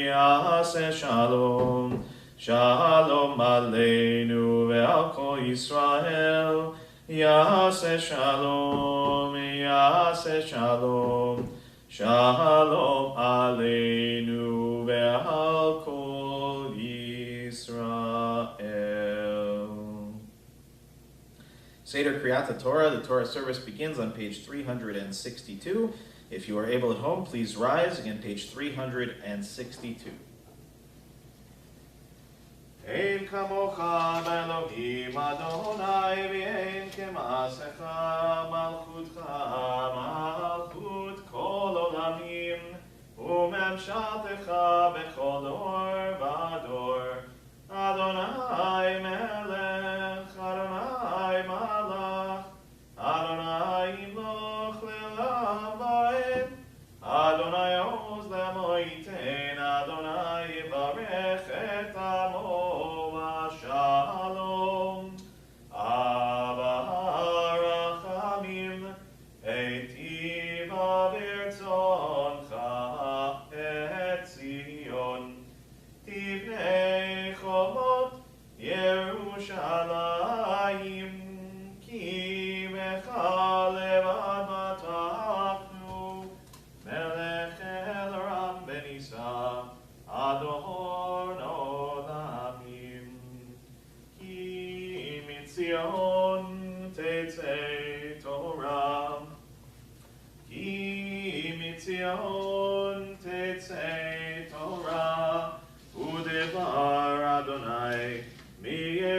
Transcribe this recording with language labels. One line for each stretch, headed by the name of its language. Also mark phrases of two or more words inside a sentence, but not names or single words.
Hebrew: שלום עלינו ועל כל ישראל יעשה שלום שלום עלינו ועל כל ישראל. סדר קריאת תורה,
English: the Torah service begins on page 362. If you are able at home, please rise. Again, page 362.
Hebrew: אין כמוך באלהים אדני ואין כמעשיך מלכותך מלכות כל עולמים וממשלתך בכל דור ודר אדני מלך אדני מלך אדני ימלך לעולם ועד אדני עז לעמו יתן אדני יברך את עמו בשלום אב הרחמים היטיבה ברצונך את ציון תבנה חומות ירושלים כי בך לבד בטחנו מלך אל רם ונשא אדון עולמים כי מציון תצא תורה כי מציון תצא תורה ודבר אדני מ